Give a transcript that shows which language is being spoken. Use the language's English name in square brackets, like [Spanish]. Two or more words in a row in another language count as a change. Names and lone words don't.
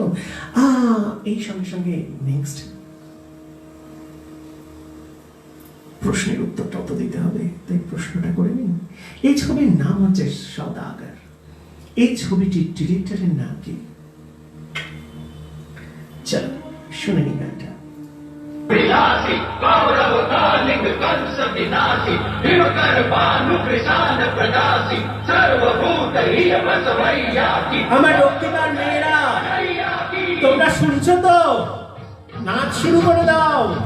[Bangla] এই সঙ্গে সঙ্গে নেক্সট প্রশ্নের উত্তরটা তো দিতে হবে, তাই প্রশ্নটা করে নিন। এই ছবির নাম হচ্ছে সওদাগর। এই ছবিটির ডিরেক্টরের নাম কি? চলো শুনে নি গানটা। [Hindi] विलासी कौरव कालिंग कंस विनाशी हिमकर भानु कृषाण प्रदासी सर्वभूत हिय बसवैया की। [Bangla] আমার রক্তিমার মেয়েরা, তোমরা শুনছো তো? নাচ শুরু করে দাও।